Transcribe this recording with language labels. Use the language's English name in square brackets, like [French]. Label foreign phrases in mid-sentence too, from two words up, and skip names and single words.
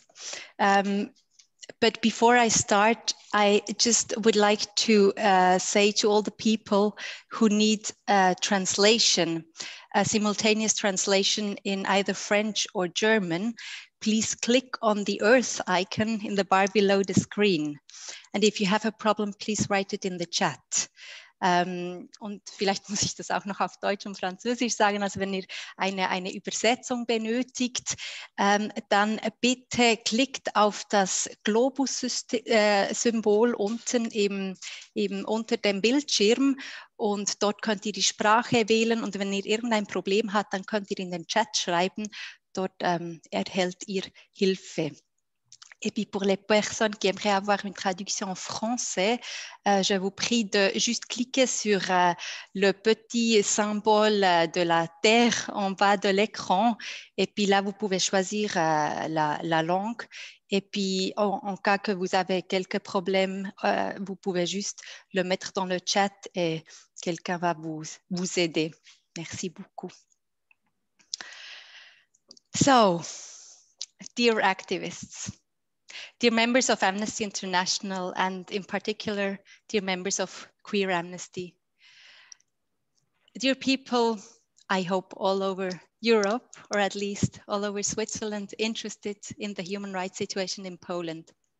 [English] But before I start, I just would like to say to all the people who need a translation, a simultaneous translation in either French or German, please click on the Earth icon in the bar below the screen. And if you have a problem, please write it in the chat. [German] Und vielleicht muss ich das auch noch auf Deutsch und Französisch sagen, also wenn ihr eine Übersetzung benötigt, dann bitte klickt auf das Globus-Symbol unten unter dem Bildschirm und dort könnt ihr die Sprache wählen und wenn ihr irgendein Problem habt, dann könnt ihr in den Chat schreiben, dort erhält ihr Hilfe. [French] Et puis pour les personnes qui aimeraient avoir une traduction en français, je vous prie de juste cliquer sur le petit symbole de la terre en bas de l'écran. Et puis là, vous pouvez choisir la langue. Et puis en cas que vous avez quelques problèmes, vous pouvez juste le mettre dans le chat et quelqu'un va vous aider. Merci beaucoup. [English] So, dear activists, dear members of Amnesty International, and in particular, dear members of Queer Amnesty. Dear people, I hope all over Europe, or at least all over Switzerland, interested in the human rights situation in Poland.